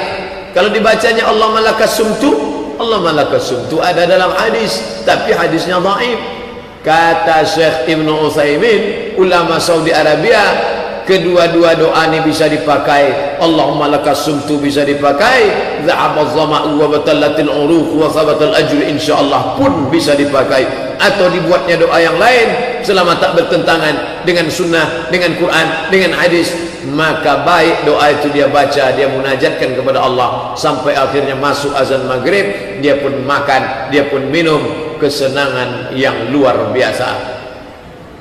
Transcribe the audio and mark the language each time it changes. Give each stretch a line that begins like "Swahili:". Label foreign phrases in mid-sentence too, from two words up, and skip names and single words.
Indonesian: Kalau dibacanya
Arabic: اللهم لك صمت, اللهم لك صمت
Indonesian: ada dalam hadis, tapi hadisnya dhaif. Kata Syekh Ibnu Utsaimin, ulama Saudi Arabia, kedua-dua doa ini bisa dipakai.
Arabic: اللهم لك صمت
Indonesian: bisa dipakai,
Arabic: ذهب الظمأ وابتلت العروق وثبت الأجر
Indonesian: insyaallah pun bisa dipakai. Atau dibuatnya doa yang lain selama tak bertentangan dengan sunnah, dengan Quran, dengan hadis, maka baik doa itu dia baca, dia munajatkan kepada Allah sampai akhirnya masuk azan maghrib, dia pun makan, dia pun minum, kesenangan yang luar biasa.